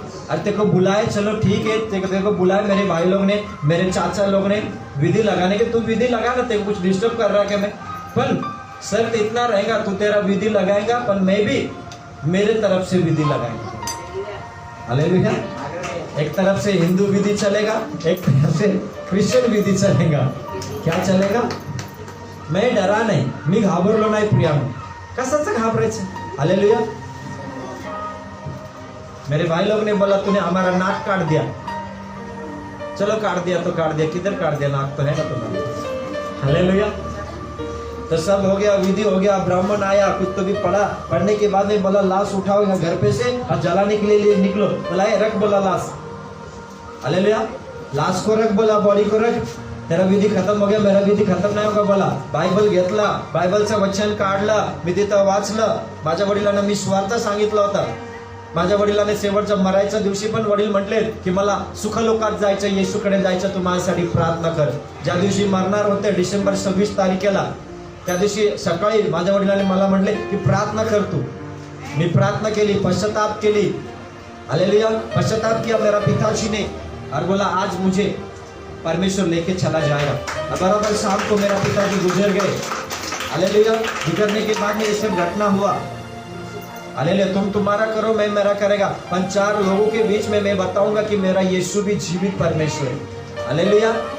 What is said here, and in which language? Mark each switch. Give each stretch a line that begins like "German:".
Hindi: अरे तेरे को बुलाए, चलो ठीक है, तेरे को बुलाए मेरे भाई लोग ने, मेरे चाचा लोग ने विधि लगाने के। तू विधि लगा ना, तेरे को कुछ डिस्टर्ब कर रहा है क्या मैं? पर शर्त इतना रहेगा, तू तेरा विधि लगाएगा, पर मैं भी मेरे तरफ से विधि लगाएगा। हालेलुया। एक तरफ से हिंदू विधि चलेगा, एक तरफ से क्रिश्चियन विधि चलेगा। क्या चलेगा? मैं डरा
Marathi: नाही, मी घाबरलो नाही प्रिया, कशाचं घाबरायचं? हालेलुया।
Hindi: मेरे भाई लोग ने बोला, तूने हमारा नाक काट दिया। चलो काट दिया तो काट दिया, किधर काट दिया? नाक तो है ना तुम्हारा। हालेलुया। तो सब हो गया, विधि हो गया, ब्राह्मण आया, कुछ तो भी पढ़ा। पढ़ने के बाद में बोला, लाश उठाओ यहाँ घर पे से और जलाने के लिए निकलो। बोला, रख, बोला लाश। हालेलुया। लाश को रख, बोला बॉडी को रख। तेरा विधी खत्म हो गया, मेरा विधी खत्म नाही होगा।
Marathi: बोला, बायबल घेतला, बायबलचं वचन काढलं, मी तिथं वाचलं. माझ्या वडिलांना मी स्वार्थ सांगितलं होतं. माझ्या वडिलांनी शेवटच्या मरायच्या दिवशी पण वडील म्हटले की मला सुखलोकात जायचं, येशूकडे जायचं, तू माझ्यासाठी प्रार्थना कर. ज्या दिवशी मरणार होते डिसेंबर 26 तारखेला, त्या दिवशी सकाळी माझ्या वडिलांनी मला म्हटले की प्रार्थना कर तू. मी प्रार्थना केली, पश्चाताप केली. हालेलुया.
Hindi: पश्चाताप किया मेरा पिताजी ने और बोला, आज मुझे परमेश्वर लेके चला जाएगा. बराबर शाम को मेरा पिताजी गुजर गए. हालेलुया. गुजरने के बाद में ये सब घटना हुआ. हालेलुया. तुम तुम्हारा करो, मैं मेरा करेगा, पर 4 लोगों के बीच में मैं बताऊंगा कि मेरा यीशु भी जीवित परमेश्वर है. हालेलुया.